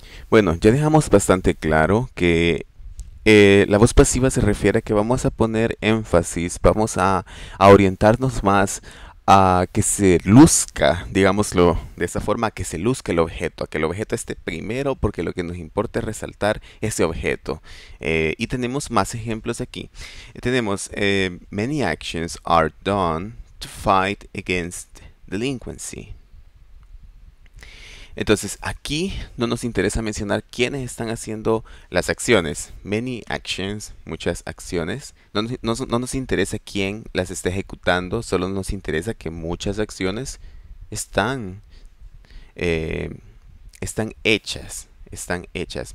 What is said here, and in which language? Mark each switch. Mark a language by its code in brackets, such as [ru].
[es] Bueno, ya dejamos bastante claro que la voz pasiva se refiere a que vamos a poner énfasis, vamos a orientarnos más a que se luzca, digámoslo de esa forma, a que se luzca el objeto, a que el objeto esté primero, porque lo que nos importa es resaltar ese objeto. Y tenemos más ejemplos aquí. Tenemos [en] many actions are done to fight against delinquency. [es] Entonces aquí no nos interesa mencionar quiénes están haciendo las acciones. [en] Many actions, [es] muchas acciones. No nos interesa quién las está ejecutando, solo nos interesa que muchas acciones están hechas. Están hechas.